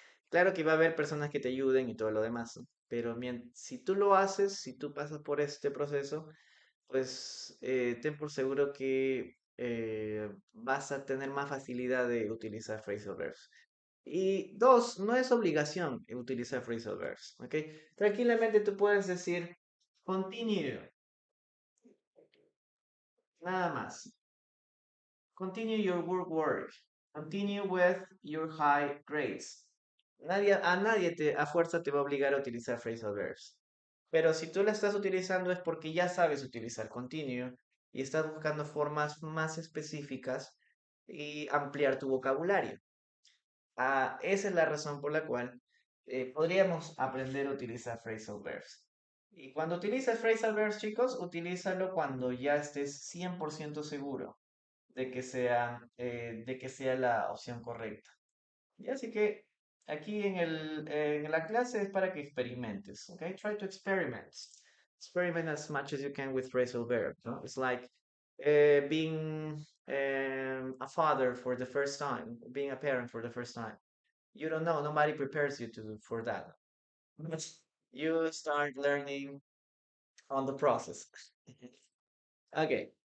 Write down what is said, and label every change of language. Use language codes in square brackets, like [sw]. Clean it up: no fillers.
[es] Claro que va a haber personas que te ayuden y todo lo demás, ¿no? Pero si tú lo haces, si tú pasas por este proceso, pues ten por seguro que vas a tener más facilidad de utilizar phrasal verbs. Y dos, no es obligación utilizar phrasal verbs, ¿ok? Tranquilamente tú puedes decir continue, nada más. [en] Continue your work. Continue with your high grades. [es] A fuerza te va a obligar a utilizar phrasal verbs. Pero si tú la estás utilizando es porque ya sabes utilizar continue y estás buscando formas más específicas y ampliar tu vocabulario. Esa es la razón por la cual podríamos aprender a utilizar phrasal verbs. Y cuando utilizas phrasal verbs, chicos, utilízalo cuando ya estés 100% seguro de que sea la opción correcta. Y así que aquí en la clase es para que experimentes, ¿ok? [en] Try to experiment. Experiment as much as you can with phrasal verbs, ¿no? It's like being a father for the first time, being a parent for the first time. You don't know, nobody prepares you for that. But you start learning on the process. Okay.